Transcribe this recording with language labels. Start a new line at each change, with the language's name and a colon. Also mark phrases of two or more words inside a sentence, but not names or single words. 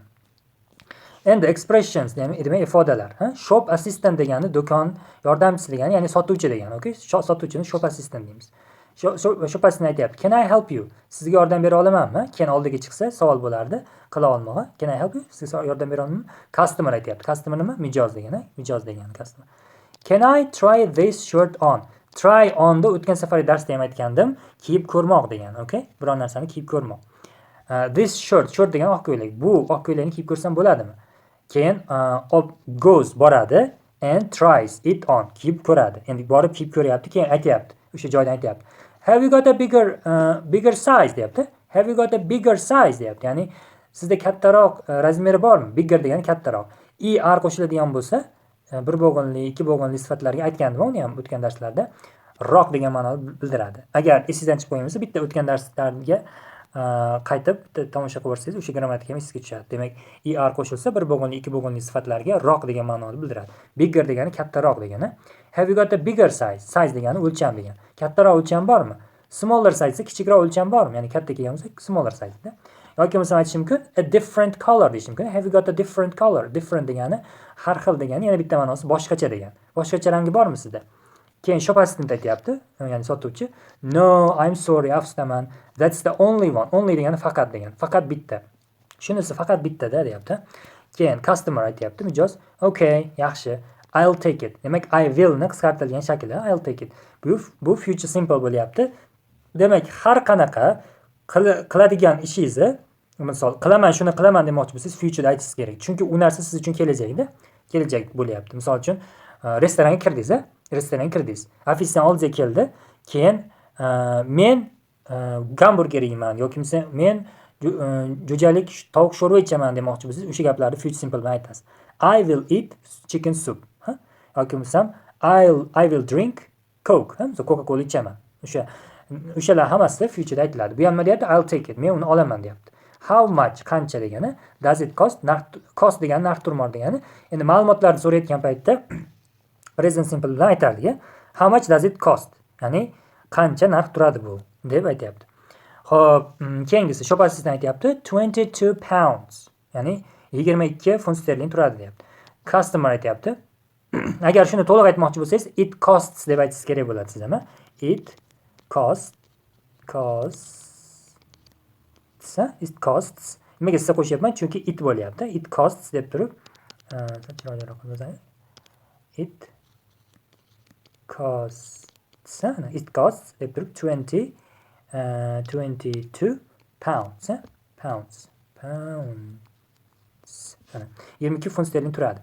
Uzbek: Endi expressions demak ifodalar,
English: Shop assistant
Uzbek: degani do'kon yordamchisi degani, ya'ni sotuvchi degani, okay? Sotuvchini
English: shop assistant
Uzbek: deymiz.
English: Shop assistant aytayapti, "Can I help you?"
Uzbek: Sizga yordam bera olamanmi? Can oldiga chiqsa savol bo'lardi, qila olmog'i.
English: Can I help you?
Uzbek: Sizga yordam bera olamanmi? Customer aytayapti. Customer nima? Mijoz degani, mijoz degani customer.
English: Can I try this shirt on? Try on
Uzbek: da o'tgan safar darsda ham aytgandim, kiyib ko'rmoq degani, okay? Biror narsani kiyib ko'rmoq.
English: This shirt
Uzbek: degani oq ko'ylak. Bu oq ko'ylakni kiyib ko'rsam bo'ladimi?
English: Keyin goes boradi and tries it on,
Uzbek: kiyib ko'radi. Endi borib kiyib ko'ryapti, keyin aytayapti. O'sha joydan aytayapti.
English: Have you got a bigger size deyapti. Have you got a bigger size deyapti.
Uzbek: Ya'ni sizda kattaroq razmeri bormi? Bigger degani kattaroq. Er qo'shiladigan bo'lsa, bir bo'g'inli, ikki bo'g'inli sifatlarga aytgandim uni ham o'tgan darslarda. Roq degan ma'noni bildiradi. Agar esingizdan chiqib qo'ymaysa, bitta o'tgan darslarga qaytib tomosha qilib ko'rsangiz o'sha grammatika ham esga tushadi. Demak, er qo'shilsa bir bo'g'inli, ikki bo'g'inli sifatlarga roq degan ma'noni bildiradi. Bigger degani kattaroq degani.
English: Have you got a bigger size?
Uzbek: Size degani o'lcham degani. Kattaroq o'lcham bormi?
English: Smaller size
Uzbek: esa kichikroq o'lcham bormi? Ya'ni katta kelgan bo'lsa
English: smaller size
Uzbek: da. Yoki bo'lmasa aytish mumkin
English: a different color
Uzbek: deyish mumkin.
English: Have you got a different color?
Uzbek: Different degani har xil degani, yana bitta ma'nosi boshqacha degani. Boshqacha rangi bormi sizda? Keyin
English: shop assistant
Uzbek: aytyapti, ya'ni sotuvchi.
English: No, I'm sorry, afsustaman. That's the only one.
Uzbek: Only degani faqat degani. Faqat bitta. Shunisi faqat bitta-da deyapti. Keyin customer aytyapti, mijoz. Okay, yaxshi.
English: I'll take it. Demak, I will
Uzbek: ni qisqartirilgan shakli.
English: I'll take it.
Uzbek: Bu
English: future simple
Uzbek: bo'lyapti. Demak, har qanaqa qiladigan ishingizni, misol, qilaman, shuni qilaman demoqchi bo'lsangiz, future aytishingiz kerak. Chunki u narsa siz uchun kelajakda, kelajak bo'lyapti. Misol uchun, restoranga kirdingiz, restoranga kirdingiz. Ofitsiant oldiga keldi. Keyin men gamburger yeyman yoki men jo'jalik tovuq sho'rva ichaman demoqchi bo'lsangiz, o'sha gaplarni
English: future simple
Uzbek: bilan aytasiz.
English: I will eat chicken soup.
Uzbek: Yoki bo'lsam
English: I will drink coke.
Uzbek: Coca-Cola ichaman. O'shalar hammasi future aytiladi. Bu ham nima deyapti?
English: I'll take it.
Uzbek: Men uni olaman deyapti.
English: How much?
Uzbek: Qancha degani?
English: Does it cost?
Uzbek: Cost degani narx turmor degani. Endi ma'lumotlarni so'rayotgan paytda
English: present simple
Uzbek: bilan aytardik.
English: How much does it cost?
Uzbek: Ya'ni qancha narx turadi bu deb aytyapti. Xo'p, keyingisi
English: shop assistant
Uzbek: aytyapti 22 pounds. Ya'ni 22 funt sterling turadi deyapti. Customer aytyapti. Agar shuni to'liq aytmoqchi bo'lsangiz,
English: it costs
Uzbek: deb aytishingiz kerak bo'ladi sizga.
English: It costs. It costs.
Uzbek: Nimaga siz qo'shyapman? Chunki it bo'lyapti.
English: It costs
Uzbek: deb turib,
English: it costs
Uzbek: deb turib
English: 22 pounds. Pounds.
Uzbek: 22 funt sterling turadi.